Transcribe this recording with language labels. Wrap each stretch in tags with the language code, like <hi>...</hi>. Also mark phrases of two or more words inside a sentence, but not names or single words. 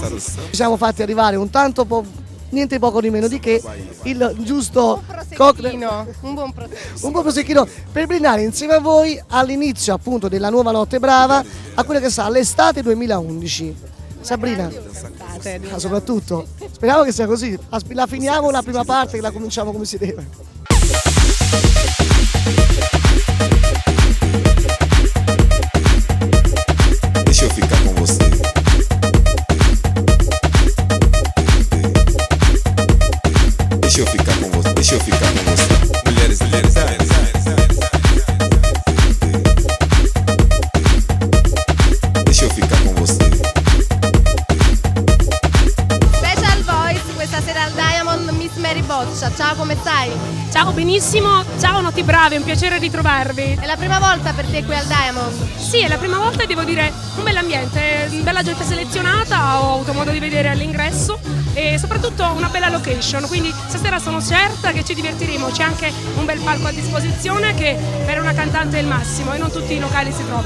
<it>Ci siamo fatti arrivare niente poco di meno di che il giusto cocktail, un buon prosecchino. un buon prosecchino per brindare insieme a voi all'inizio appunto della nuova Notte Brava a quella che sarà l'estate 2011. Sabrina, soprattutto, speriamo che sia così, la finiamo la prima parte che la cominciamo come si deve.</it> <pt>Deixa eu ficar com você. Deixa eu ficar com você. Deixa eu ficar com você. Mulheres, mulheres, mulheres. Deixa eu ficar com você.</pt> <en>Special Voice</en> <it>questa sera al Diamond, Miss Mary Boccia. Ciao, come stai? Ciao, benissimo, ciao Notti Brave, è un piacere ritrovarvi. È la prima volta per te qui al Diamond? Sì, è la prima volta e devo dire un bell'ambiente, bella gente selezionata, ho avuto modo di vedere all'ingresso e soprattutto una bella location, quindi stasera sono certa che ci divertiremo, c'è anche un bel palco a disposizione che per una cantante è il massimo e non tutti i locali si trova.</it>